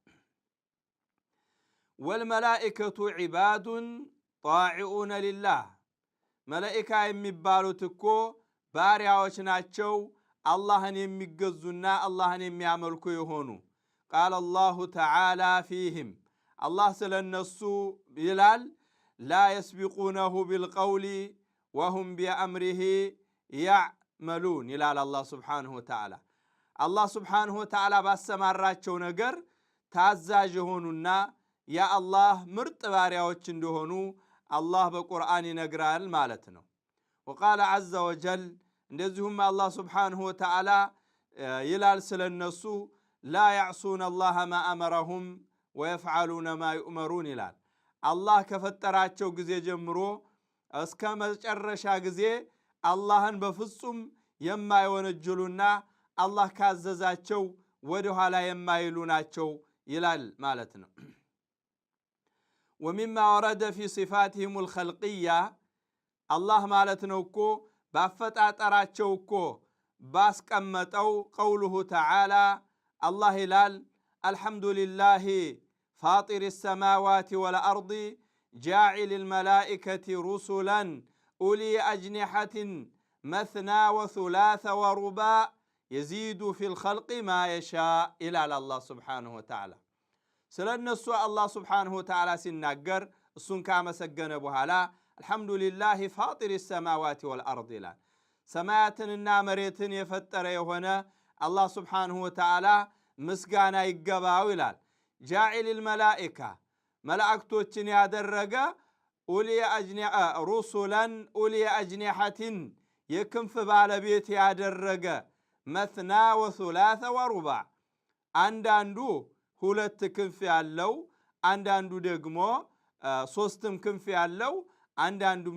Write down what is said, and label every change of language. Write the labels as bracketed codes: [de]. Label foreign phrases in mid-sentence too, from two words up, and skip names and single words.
[ar] والملائكة عباد طائعون لله [am] መላኢካ የሚባሉት እኮ ባሪያዎች ናቸው አላህን የሚገዙና አላህን የሚያመልኩ የሆኑ [ar] قال الله تعالى فيهم الله [am] ስለነሱ ይላል [ar] لا يسبقونه بالقول وهم بأمره يعملون ይላል الله سبحانه وتعالى الله سبحانه وتعالى [am] ባሰማራቸው ነገር ታዛዥ የሆኑና ያ አላህ ምርጥ ባሪያዎች እንደሆኑ አላህ በቁርአን ይነግራል ማለት ነው وقال [ar] عز وجل [am] እንደዚሁም አላህ [ar] سبحانه وتعالى [am] ይላል ስለነሱ [ar] لا يعصون الله ما أمرهم ويفعلون ما يؤمرون [am] ይላል አላህ ከፈጠራቸው ጊዜ ጀምሮ እስከ መጨረሻ ጊዜ አላህን በፍጹም የማይወነጅሉና አላህ ካዘዛቸው ወደ ኋላ የማይሉ ናቸው ይላል ማለት ነው [ar] ومما ورد في صفاتهم الخلقية الله [am] ማለት ነው እኮ ባፈጣጠራቸው እኮ ባስቀመጠው [ar] قوله تعالى الله ይላል الحمد لله فاطر السماوات والأرض جاعل الملائكة رسلا أولي أجنحة مثنى وثلاث ورباع يزيد في الخلق ما يشاء إلى الله سبحانه وتعالى ስለነሱ الله سبحانه وتعالى [am] ሲናገር እሱን ካመሰገነ በኋላ [ar] الحمد لله فاطر السماوات والأرض [am] ይላል ሰማያትንና መሬትን የፈጠረ የሆነ [ar] الله سبحانه وتعالى [am] ምስጋና ይገባው ይላል [ar] جاعل الملائكة [am] መላእክቶችን ያደረገ [ar] رسلا أولي أجنحة [am] የክንፍ ባለቤት ያደረገ [ar] مثنى وثلاث ورباع [am] አንዳንዱ ሁለት ክንፍ ያለው አንዳንዱ ደግሞ ሶስትም ክንፍ ያለው አንዳንዱም